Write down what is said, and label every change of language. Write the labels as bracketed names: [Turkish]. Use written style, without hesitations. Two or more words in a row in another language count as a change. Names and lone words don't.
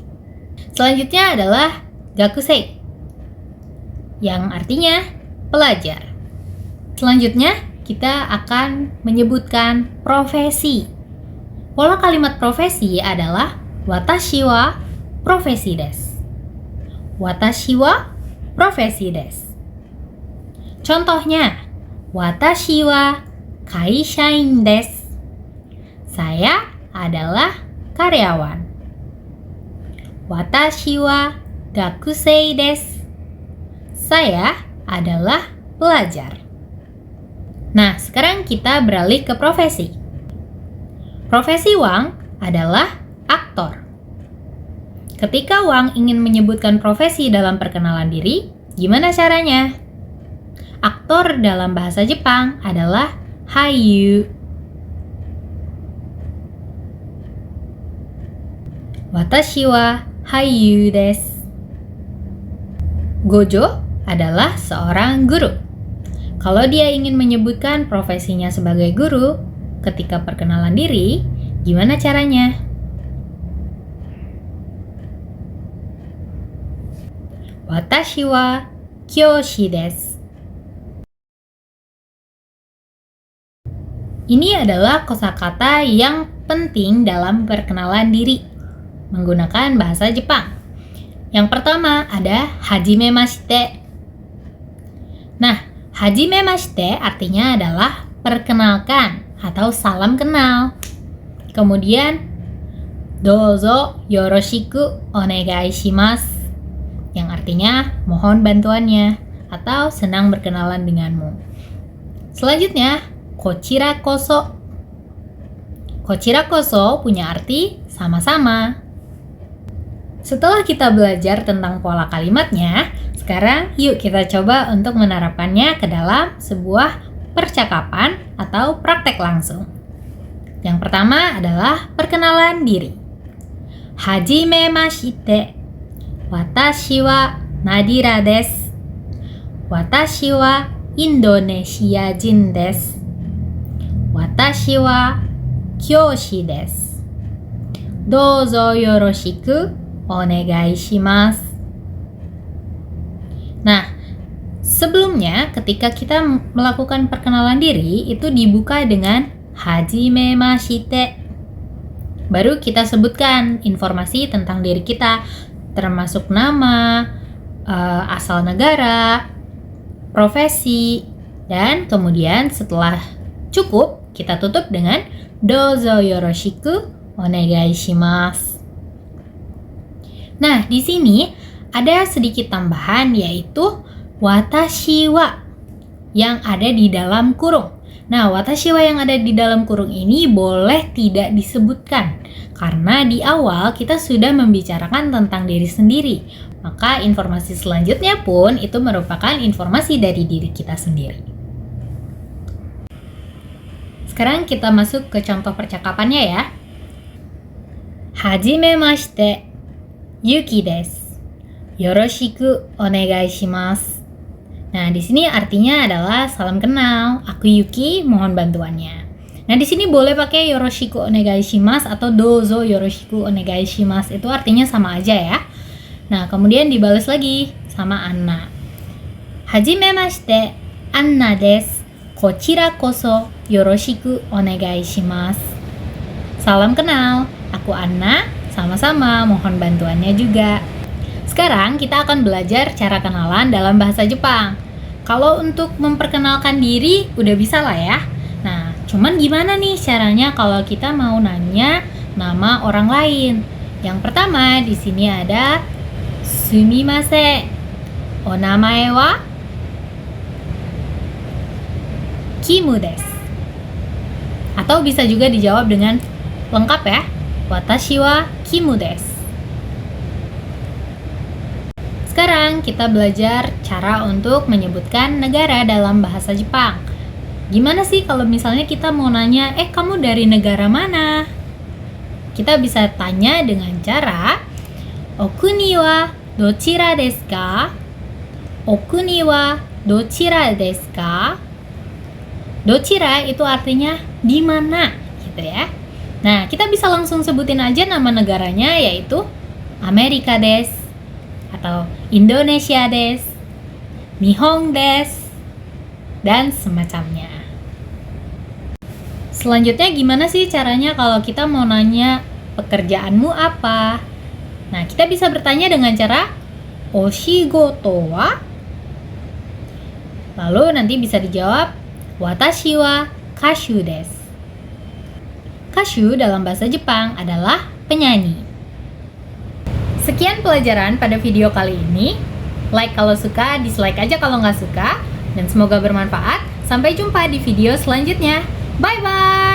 [Indonesian] Selanjutnya adalah gakusei, yang artinya pelajar. Selanjutnya, kita akan menyebutkan profesi. Pola kalimat profesi adalah [Japanese] 私は [Indonesian] profesi desu. [Japanese] Watashi wa profesi desu. Contohnya, 私は会社員です. [Indonesian] Saya adalah karyawan. [Japanese] 私は学生です. [Indonesian] Saya adalah pelajar. Nah, sekarang kita beralih ke profesi. Profesi Wang adalah aktor. Ketika Wang ingin menyebutkan profesi dalam perkenalan diri, gimana caranya? Aktor dalam bahasa Jepang adalah haiyu. [Japanese] 私は俳優です. [Indonesian] Gojo adalah seorang guru. Kalau dia ingin menyebutkan profesinya sebagai guru ketika perkenalan diri, gimana caranya? [Japanese] 私は教師です. [Indonesian] Ini adalah kosakata yang penting dalam perkenalan diri menggunakan bahasa Jepang. Yang pertama ada hajimemashite. Nah, hajimemashite artinya adalah perkenalkan atau salam kenal. [Japanese] Kemudian どうぞよろしくお願いします, [Indonesian] yang artinya mohon bantuannya atau senang berkenalan denganmu. Selanjutnya, [Japanese] こちらこそ. こちらこそ [Indonesian] punya arti sama-sama. Setelah kita belajar tentang pola kalimatnya, sekarang yuk kita coba untuk menerapkannya ke dalam sebuah percakapan atau praktek langsung. Yang pertama adalah perkenalan diri. [Japanese] はじめまして。私はNadiraです. Watashi wa Indonesia jin desu. 私は教師です. どうぞよろしくお願いします. [Indonesian] Nah, sebelumnya ketika kita melakukan perkenalan diri itu dibuka dengan hajimemashite. Baru kita sebutkan informasi tentang diri kita, termasuk nama, asal negara, profesi, dan kemudian setelah cukup kita tutup dengan [Japanese] どうぞよろしくお願いします. [Indonesian] Nah, di sini ada sedikit tambahan yaitu [Japanese] 私は [Indonesian] yang ada di dalam kurung. Nah, [Japanese] 私は [Indonesian] yang ada di dalam kurung ini boleh tidak disebutkan karena di awal kita sudah membicarakan tentang diri sendiri. Maka informasi selanjutnya pun itu merupakan informasi dari diri kita sendiri. Sekarang kita masuk ke contoh percakapannya ya. [Japanese] はじめまして、Yukiです. よろしくお願いします. [Indonesian] Nah, di sini artinya adalah salam kenal. Aku Yuki, mohon bantuannya. Nah, di sini boleh pakai [Japanese] よろしくお願いします [Indonesian] atau [Japanese] どうぞよろしくお願いします. [Indonesian] Itu artinya sama aja ya. Nah, kemudian dibalas lagi sama Anna. [Japanese] はじめまして、Annaです. こちらこそよろしくお願いします. [Indonesian] Salam kenal, aku Anna, sama-sama mohon bantuannya juga. Sekarang kita akan belajar cara kenalan dalam bahasa Jepang. Kalau untuk memperkenalkan diri udah bisa lah ya. Nah, cuman gimana nih caranya kalau kita mau nanya nama orang lain? Yang pertama di sini ada sumimasen. [Japanese] お名前はKimuです. [Indonesian] Atau bisa juga dijawab dengan lengkap ya. [Japanese] 私はKimuです. [Indonesian] Sekarang kita belajar cara untuk menyebutkan negara dalam bahasa Jepang. Gimana sih kalau misalnya kita mau nanya, kamu dari negara mana? Kita bisa tanya dengan cara [Japanese] お国はどちらですか? お国はどちらですか? [Indonesian] Dochira itu artinya di mana, gitu ya. Nah, kita bisa langsung sebutin aja nama negaranya yaitu Amerika desu atau Indonesia desu, [Japanese] 日本です, [Indonesian] dan semacamnya. Selanjutnya gimana sih caranya kalau kita mau nanya pekerjaanmu apa? Nah, kita bisa bertanya dengan cara [Japanese] お仕事は? [Indonesian] Lalu nanti bisa dijawab [Japanese] 私は歌手です. [Indonesian] Kashu dalam bahasa Jepang adalah penyanyi. Sekian pelajaran pada video kali ini. Like kalau suka, dislike aja kalau nggak suka. Dan semoga bermanfaat. Sampai jumpa di video selanjutnya. Bye-bye!